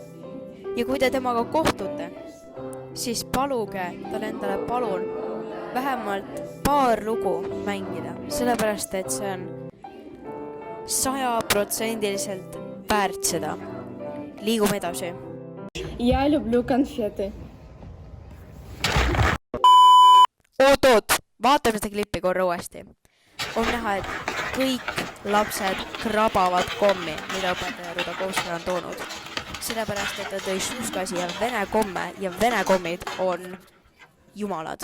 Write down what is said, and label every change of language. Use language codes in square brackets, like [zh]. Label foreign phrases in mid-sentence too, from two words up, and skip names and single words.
[et] Ja kui te temaga kohtute, siis paluge tal endale palun vähemalt paar lugu mängida, sellepärast et see on 100% väärt seda. Liigume edasi. [ru] Я люблю конфеты. [et] Oot, vaatame seda klippi korra uuesti. On näha, et kõik lapsed krabavad kommi, mida õpetaja Rudo Kouska on toonud. Sellepärast, et ta tõi suuskasi ja vene komme ja vene kommid on jumalad.